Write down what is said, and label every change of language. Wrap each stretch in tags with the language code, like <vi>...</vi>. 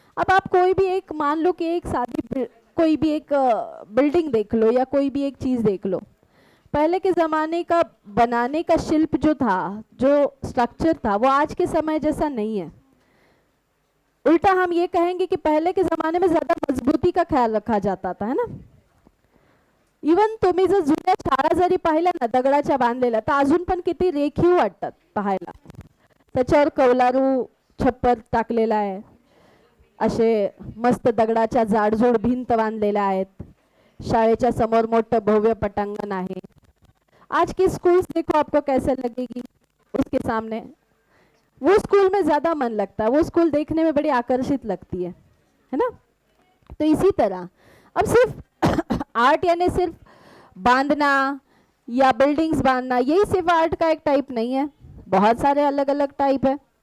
<hi>अब आप कोई भी एक, मान लो कि एक कोई भी एक बिल्डिंग देख लो या कोई भी एक चीज़ देख लो, पहले के ज़माने का बनाने का शिल्प जो था, जो स्ट्रक्चर था, वो आज के समय जैसा नहीं है। उल्टा हम ये कहेंगे कि पहले के ज़माने में ज़्यादा मजबूती का ख्याल रखा जाता था, है ना।</hi> <mr>इवन तुम्ही जर जुन्या शाळा जरी पाहिल्या ना, दगडाच्या बांधलेल्या, तर अजून पण किती रेखीव वाटतात पाहायला। त्याच्यावर कौलारू छप्पर टाकलेला आहे, असे मस्त दगडाच्या जाडजूड भिंत बांधलेल्या आहेत, शाळेच्या समोर मोठं भव्य पटांगण आहे।</mr> <hi>आज की स्कूल्स देखो आपको कैसे लगेगी उसके सामने, वो स्कूल में ज़्यादा मन लगता है, वो स्कूल देखने में बड़ी आकर्षित लगती है ना। तो इसी तरह अब सिर्फ आर्ट यानी सिर्फ बांधना या बिल्डिंग्स बांधना, यही सिर्फ आर्ट का एक टाइप नहीं है, बहुत सारे अलग अलग टाइप है।</hi>